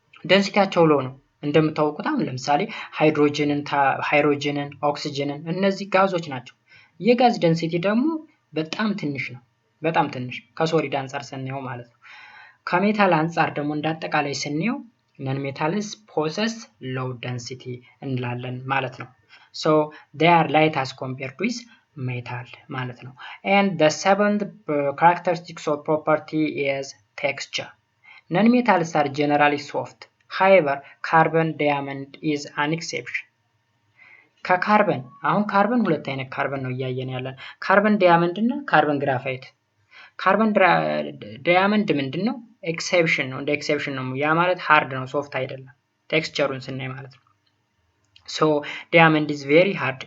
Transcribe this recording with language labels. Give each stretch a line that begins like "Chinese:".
Amharic: ዴንሲቲያቸው ሎ ነው። እንደምታውቁት አሁን ለምሳሌ ሃይድሮጅንን ኦክሲጅንን እነዚህ ጋዞች ናቸው። የጋዝ ዴንሲቲ ደግሞ በጣም ትንሽ ነው፣ በጣም ትንሽ ከሶሊድ አንፃር ስናየው ማለት ነው። ከሜታል አንፃር ደግሞ እንዳጠቃላይ ስናየው ነን ሜታልስ possess low density እንላለን ማለት ነው።
English: so they are light as compared with metal
Amharic: ማለት ነው።
English: and the seventh characteristics of property is texture. non metals are generally soft. however carbon diamond is an exception.
Amharic: ከካርበን አሁን ካርበን ሁለት አይነት ካርበን ነው እያየን ያለን፣ ካርበን ዳያመንድ እና ካርበን ግራፋይት። ካርበን ዳያመንድ ምንድነው? ኤክሴፕሽን ነው፣ እንደ ኤክሴፕሽን ነው። ያ ማለት ሃርድ ነው፣ ሶፍት አይደለም ቴክስቸሩን ስናይ ማለት ነው።
English: so diamond is very hard.